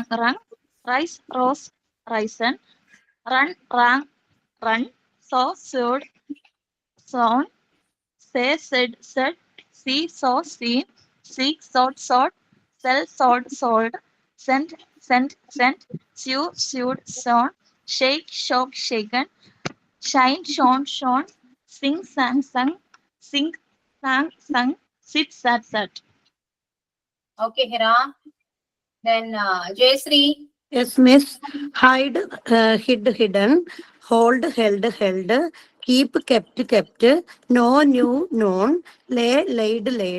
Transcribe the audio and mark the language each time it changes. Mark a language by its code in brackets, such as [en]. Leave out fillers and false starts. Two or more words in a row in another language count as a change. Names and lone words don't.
[en] rung, rise, rose, risen, run, rang, run, saw, sewed, sown, say, said, said, see, saw, seen, seek, sought, sought, sell, sold, sold, sent, sent, sent, sew, sewed, sewn, shake, shook, shaken, shine, shone, shone, sing, sang, sung, sing, sang, sung, sit, sat, sat. Okay, Hira. Then Jayasree. Yes, miss. Hide, hid, hidden. Hold, held, held. Keep, kept, kept. Know, knew, known. Lay, laid, laid.